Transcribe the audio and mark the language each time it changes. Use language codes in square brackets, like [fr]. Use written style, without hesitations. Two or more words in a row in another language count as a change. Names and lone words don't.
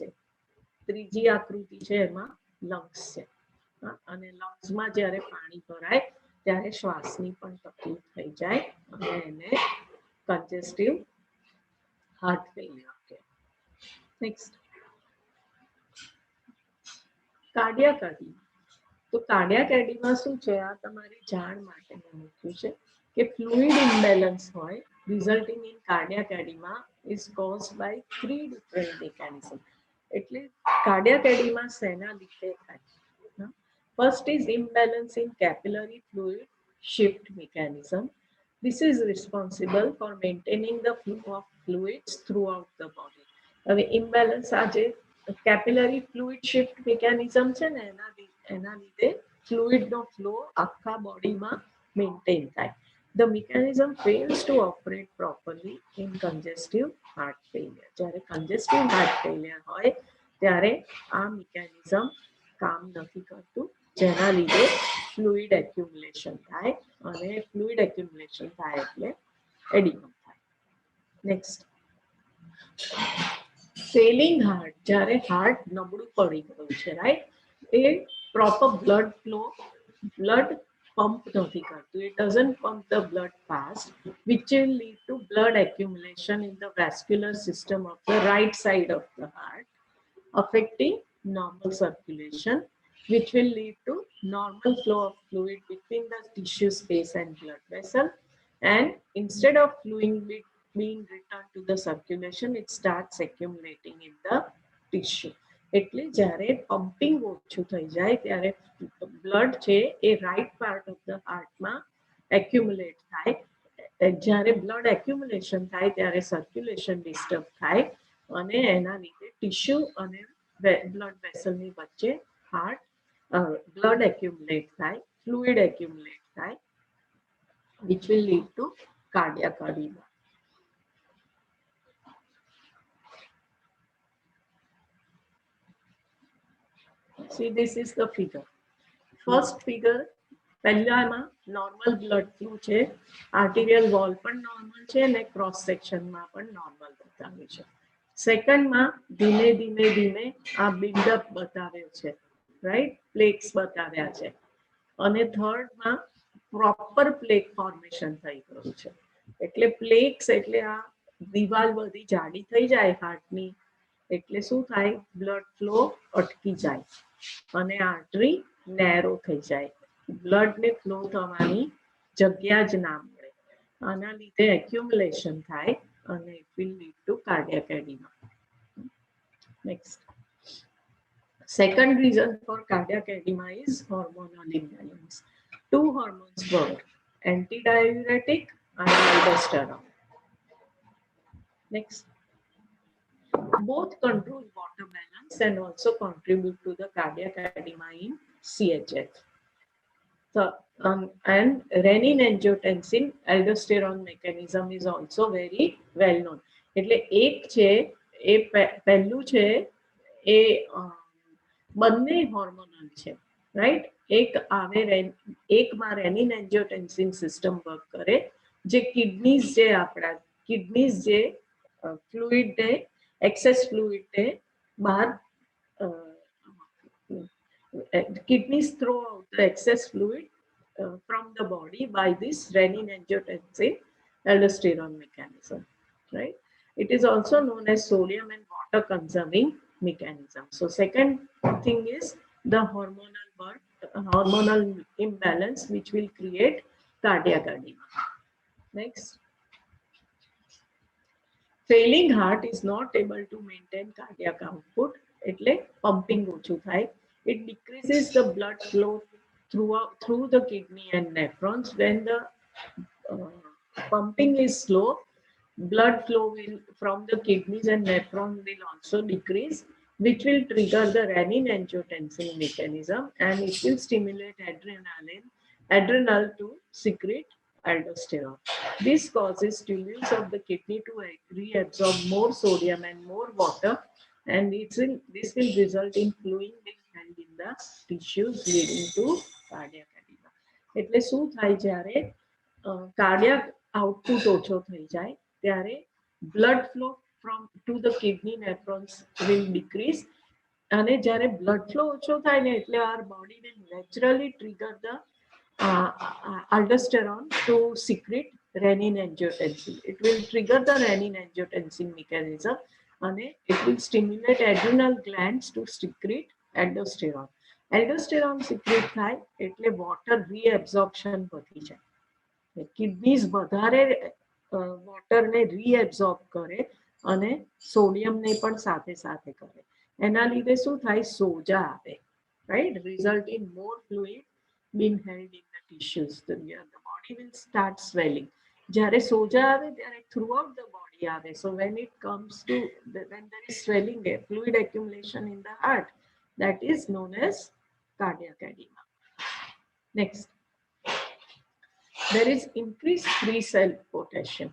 [gu] ત્રીજી આકૃતિ છે એમાં લંગ્સ છે અને લંગ્સમાં જ્યારે પાણી ભરાય ત્યારે શ્વાસની પણ તકલીફ થઈ જાય અને એને [en] congestive heart failure [gu] કહે. [en] Next, cardiac edema. [gu] તો [en] cardiac edema [gu] શું છે? આ તમારી જાણ માટે મેં મૂક્યું છે કે [en] fluid imbalance [gu] હોય [en] resulting in cardiac edema is caused by 3 different mechanisms. [gu] એટલે [en] cardiac edema [gu] શેના લીધે થાય? [en] First is imbalance in capillary fluid shift mechanism. This is responsible for maintaining the flow of fluids throughout the body. [gu] હવે imbalance આ જે [en] capillary fluid shift mechanism [gu] છે ને એના લીધે ફ્લુઇડનો ફ્લો આખા બોડીમાં મેન્ટેન થાય. [en] The mechanism fails to operate properly in congestive heart failure. [gu] જ્યારે [en] congestive heart failure [gu] હોય ત્યારે આ મિકેનિઝમ કામ નથી કરતું, જેના લીધે [en] fluid accumulation [gu] થાય અને [en] fluid accumulation [gu] થાય એટલે એડિમા થાય. [en] Next, failing heart, [gu] જ્યારે હાર્ટ નબળું પડી ગયું છે, રાઈટ, એ [en] proper blood pump [gu] નથી કરતું. [en] It doesn't pump the blood fast, which will lead to blood accumulation in the vascular system of the right side of the heart, affecting normal circulation, which will lead to normal flow of fluid between the tissue space and blood vessel. And instead of fluid being returned to the circulation, it starts accumulating in the tissue. [gu] એટલે જ્યારે પમ્પિંગ ઓછું થઈ જાય ત્યારે બ્લડ છે એ [en] right part of the [gu] હાર્ટમાં એક્યુમ્યુલેટ થાય. જ્યારે [en] blood accumulation [gu] થાય ત્યારે [en] circulation disturb [gu] થાય અને એના લીધે ટિશ્યુ અને બ્લડ વેસલની વચ્ચે [en] heart blood accumulate [gu] થાય, [en] fluid accumulate [gu] થાય, [en] which will lead to cardiac edema. See, this is the figure. First figure, [gu] પહેલામાં [en] normal blood flow [gu] છે, [en] arterial wall [gu] પણ નોર્મલ છે અને ક્રોસ સેક્શનમાં પણ નોર્મલ બતાવે છે. સેકન્ડમાં ધીમે ધીમે ધીમે આ બિલ્ડઅપ બતાવ્યો છે, રાઈટ, પ્લેક્સ બતાવ્યા છે. અને થર્ડમાં [en] proper plaque formation [gu] થઈ ગયું છે. એટલે પ્લેક્સ એટલે આ દિવાલ બધી જાડી થઈ જાય હાર્ટની, એટલે શું થાય, [en] blood flow [gu] અટકી જાય અને [en] artery narrow [gu] થઈ જાય, બ્લડને ફ્લો થવાની જગ્યા જ ના મળે. આના લીધે એક્યુમ્યુલેશન થાય અને [en] it will lead to cardiac edema. નેક્સ્ટ, second reason for cardiac edema is hormonal imbalance. Two hormones work, antidiuretic and aldosterone. Next, both control water balance and also contribute to the cardiac edema in CHF. So, and renin-angiotensin aldosterone mechanism is also very well known. [gu] એટલે એક છે એ પહેલું છે એ બંને હોર્મોનલ છે, રાઈટ. એક આવે એકમાં [en] renin angiotensin system work [gu] કરે, જે કિડનીઝ જે આપણા કિડનીઝ જે ફ્લુઇડને એક્સેસ ફ્લુઇડને બહાર [en] kidneys throw out the excess fluid from the body by this renin-angiotensin aldosterone mechanism, right? It is also known as sodium and water conserving mechanism. So second thing is the hormonal imbalance, which will create cardiac edema. Next, failing heart is not able to maintain cardiac output, [gu] એટલે pumping ઓછું થાય. [en] It decreases the blood flow through the kidney and nephrons. When the pumping is slow, blood flow from the kidneys and nephrons will also decrease, which will trigger the renin-angiotensin mechanism, and it will stimulate adrenal to secrete aldosterone. This causes tubules of the kidney to reabsorb more sodium and more water, and this will result in fluid being held in the tissues, leading to cardiac edema. [gu] એટલે શું થાય, જ્યારે [en] cardiac output [gu] ઓછો થઈ જાય ત્યારે [en] blood flow to the kidney nephrons will decrease, [gu] અને જ્યારે blood flow ઓછો થાય ને એટલે [en] our body will naturally trigger the aldosterone to secrete renin-angiotensin. It will trigger the renin-angiotensin mechanism, and it will stimulate adrenal glands to secrete aldosterone. Aldosterone secrete [gu] થાય એટલે [en] water reabsorption [gu] વધી જાય. કિડનીઝ વધારે વોટરને રીએબ્ઝોર્બ કરે અને સોડિયમને પણ સાથે સાથે કરે. એના લીધે શું થાય, સોજા આવે, [en] right? Result in more fluid being held in the tissues. The body will start swelling. [gu] જ્યારે સોજા આવે ત્યારે [en] throughout the body [gu] આવે. [en] So when it comes to when there is swelling, fluid accumulation in the heart, that is known as cardiac edema. Next, there is increased free cell potassium.